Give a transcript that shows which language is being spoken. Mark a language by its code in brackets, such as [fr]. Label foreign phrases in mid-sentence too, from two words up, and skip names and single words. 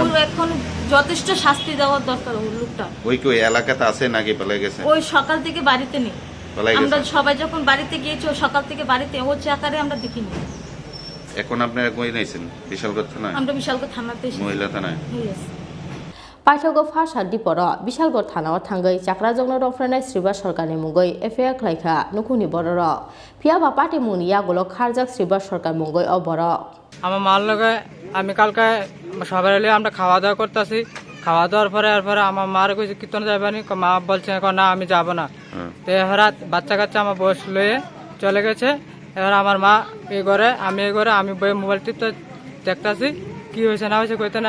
[bn] এখন যথেষ্ট শাস্তি দেওয়ার দরকার। ওই লোকটা ওই কি ওই এলাকাতে আছে নাকি পালিয়ে গেছে? ওই সকাল থেকে বাড়িতে নেই, আমরা সবাই যখন বাড়িতে গিয়েছি ও সকাল থেকে বাড়িতে, ও চাকারে আমরা দেখিনি। এখন আপনারা কই নাইছেন? বিশালগড় থানায়? আমরা বিশালগড় থানাতে এসেছি। মহিলা থানায়? [trp] Paithogo fasha diporo Bishalgor Thanao thangai Chakrajwk no Rompherena Sribar Sorkarni mungoi efek laika nokuni bororo. Phiaba party mungni Yago lo Kharjak Sribar Sorkar mungoi oboro. [bn] আমার মার লগে আমি কালকে সবাই মিলে আমরা খাওয়া দাওয়া করতেছি, খাওয়া দাওয়ার পরে আমার মার কইছে কীর্তন যাবেনি, মা বলছে না আমি যাব না। তো এবার বাচ্চা কাচ্চা আমার বয়স লয়ে চলে গেছে। এবার আমার মা এই ঘরে আমি এই ঘরে আমি বই মোবাইল টিপতে দেখতেছি কি হয়েছে না হয়েছে কইতে না।